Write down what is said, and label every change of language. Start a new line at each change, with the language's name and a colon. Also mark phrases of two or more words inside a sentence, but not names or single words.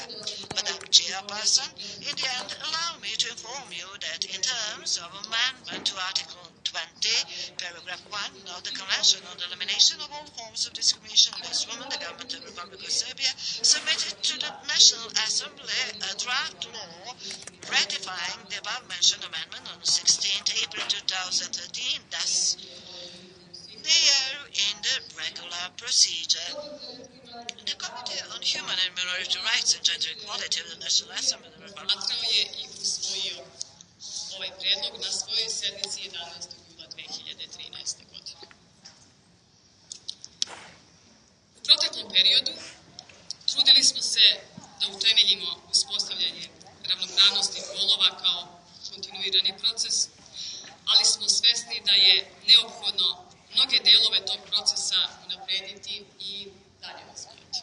English: Madam Chairperson, in the end, allow me to inform you that in terms of amendment to Article 20, Paragraph 1 of the Convention on the Elimination of All Forms of Discrimination against Women, the government of the Republic of Serbia submitted to the National Assembly a draft law ratifying the above-mentioned amendment on 16th April 2013, thus they are in the regular procedure. The Committee on Human and Minority Rights and Gender Equality of the National Assembly of the Republic
Serbian: je i usvojio ovaj predlog na svojoj sednici 11. jula 2013. godine. U proteklom periodu trudili smo se da utemeljimo uspostavljanje ravnopravnosti polova kao kontinuirani proces, ali smo svesni da je neophodno mnoge delove tog procesa unaprediti i dalje razvijati.